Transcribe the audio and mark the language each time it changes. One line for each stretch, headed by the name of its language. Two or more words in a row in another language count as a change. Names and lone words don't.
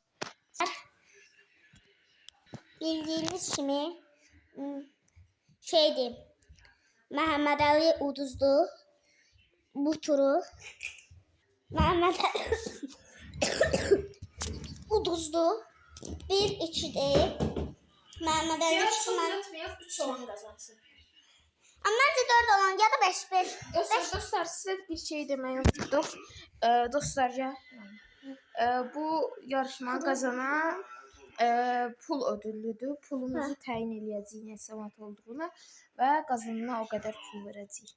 Azerbaijani: Bildiğiniz kimi şeydi. Mehmet Ali uduzdu bu turu. Mehmet Ali uduzdu. 1-2'de Mehmet Ali Uzatmayaq, 3 olan qazansın. Amma 4 olan ya da 5-5. Dostlar, sizə bir şey demək unutduq. Dostlar, ya bu yarışmanı qazanan pul ödüllüdür. Pulumuzu təyin eləyəcəyik nə səvat olduğunu və qazanana o qədər pul verəcəyik.